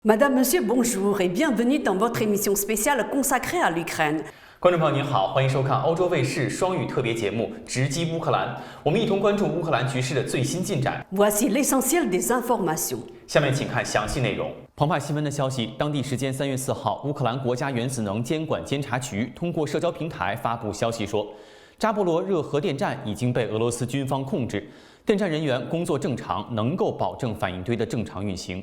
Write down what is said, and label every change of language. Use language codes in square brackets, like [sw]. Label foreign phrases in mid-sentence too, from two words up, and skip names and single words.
[fr] Madame, Monsieur, bonjour et bienvenue dans votre émission spéciale consacrée à l'Ukraine. [zh] 观众朋友您好，欢迎收看欧洲卫视双语特别节目《直击乌克兰》，我们一同关注乌克兰局势的最新进展。 [fr] Voici l'essentiel des informations。 [zh] 下面请看详细内容。澎湃新闻的消息，当地时间3月4号，乌克兰国家原子能监管监察局通过社交平台发布消息说，扎波罗热核电站已经被俄罗斯军方控制。电站人员工作正常，能够保证反应堆的正常运行。